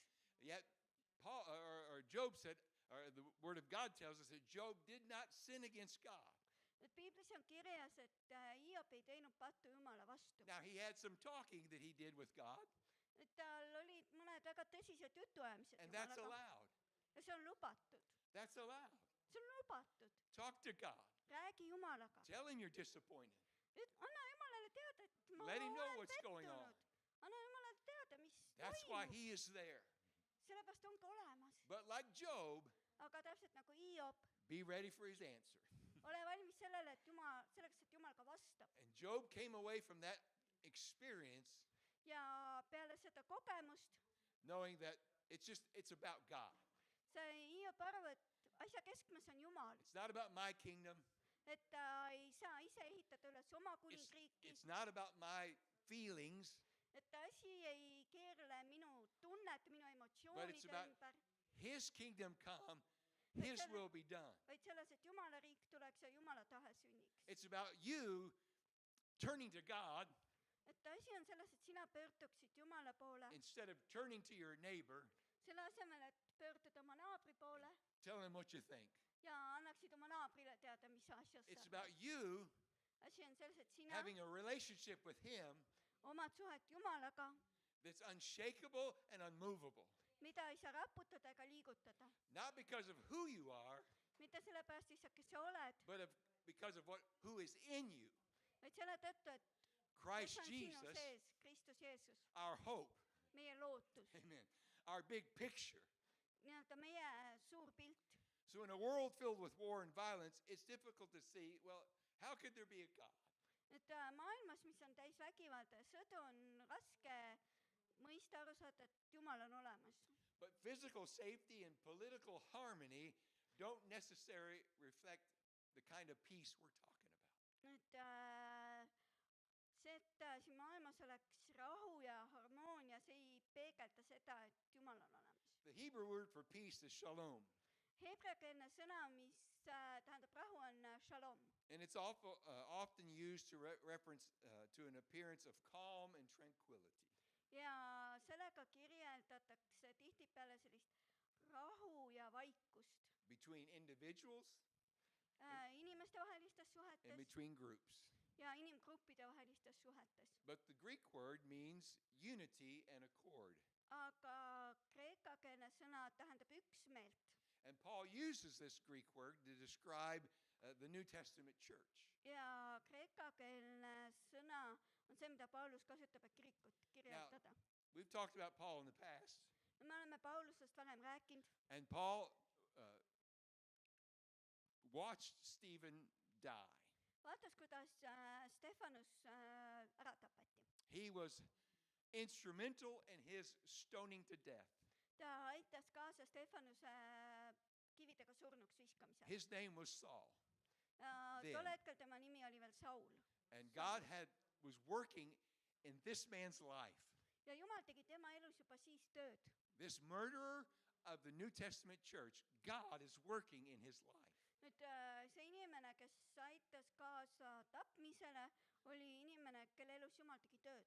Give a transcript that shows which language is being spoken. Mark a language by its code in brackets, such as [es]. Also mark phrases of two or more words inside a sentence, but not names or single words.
[en] Yet Paul or Job said, or the Word of God tells us that Job did not sin against God. [et] Nüüd piiblis on kirjas, et Hiob ei teinud pattu Jumala vastu. [en] Now he had some talking that he did with God, [et] Nüüd tal olid mõned väga tõsised jutuajamised [en] and that's [et] Jumalaga [en] allowed. [et] ja see on lubatud. [en] That's allowed. [et] see on lubatud. [en] Talk to God. [et] Räägi Jumalaga. [en] Tell him you're disappointed. [et] Anna Jumalale teada, et ma [en] Let him know [et] olen [en] what's going [et] pettunud. [en] on. [et] Anna Jumalale teada, mis [en] That's why [et] toimub. [en] he is there. [et] Sellepärast ongi olemas. [en] But like Job, [et] Aga täpselt nagu Hiob, [en] be ready for his answer. [et] ole valmis sellele, et selleks, et Jumal ka vastab. [en] And Job came away from that experience [et] Ja peale seda kogemust [en] knowing that it's about God. [et] sai Hiob aru, et asja keskmes on Jumal, [en] It's not about my kingdom. [et] et ta ei saa ise ehitada üles oma [en] It's, [et] kuningriiki, [en] it's not about my feelings, [et] et asi ei keerle minu tunnete, minu [en] but it's [et] emotsioonide [en] about [et] ümber, [en] his kingdom come, his will be done. [et] vaid selles, et Jumala riik tuleks ja Jumala tahe sünniks. [en] It's about you turning to God [et] et asi on selles, et sina pöörduksid Jumala poole, [en] instead of turning to your neighbor, [et] selle asemel, et pöörduda oma naabri poole [en] tell him what you think. [et] ja annaksid oma naabrile teada, mis asjast [en] It's [et] sa [en] about [et] arvad. [en] you [et] asi on selles, et sina [en] having a relationship with him [et] omad suhet Jumalaga, [en] that's unshakable and unmovable. [et] mida ei saa raputada ega liigutada. [en] Not because of who you are, [et] mitte sellepärast lihtsalt, kes sa oled, [en] but because of who is in you. [et] vaid selle tõttu, et [en] Christ [et] kes on sinu [en] Jesus, [et] sees, Kristus Jeesus, [en] our hope. [et] meie lootus, [en] Amen. Our big picture. [et] nii-öelda meie suur pilt. [en] So in a world filled with war and violence, it's difficult to see, well, how could there be a God? [et] et maailmas, mis on täis vägivalda ja sõdu, on raske mõista, aru saada, et Jumal on olemas. [en] But physical safety and political harmony don't necessarily reflect the kind of peace we're talking about. [et] nüüd see, et siin maailmas oleks rahu ja harmoonia, see ei peegelda seda, et Jumal on olemas. [en] The Hebrew word for peace is shalom, [et] Heebreakeelne sõna, mis tähendab rahu, on shalom [en] and it's often used to reference to an appearance of calm and tranquility. [et] ja sellega kirjeldatakse tihtipeale sellist rahu ja vaikust [en] Between individuals [et] inimestevahelistes [en] and [et] suhetes [en] between groups. [et] ja inimgruppide vahelistes suhetes. [en] But the Greek word means unity and accord. [et] Aga kreekakeelne sõna tähendab üksmeelt [en] And Paul uses this Greek word to describe the New Testament church. [et] ja kreekakeelne sõna on see, mida Paulus kasutab, et kirikut kirjeldada. [en] We've talked about Paul in the past, [et] me oleme Paulusest varem rääkinud [en] and Paul watched Stephen die. [et] vaatas, kuidas Stefanus ära tapeti. [en] He was instrumental in his stoning to death. [et] ta aitas kaasa Stefanuse kividega surnuks viskamisel. [en] His name was Saul. Then. [et] tol hetkel tema nimi oli veel Saul. [en] And God was working in this man's life. [et] ja Jumal tegi tema elus juba siis tööd. [en] This murderer of the New Testament church, God is working in his life. [et] Nüüd see inimene, kes aitas kaasa tapmisele, oli inimene, kelle elus Jumal tegi tööd.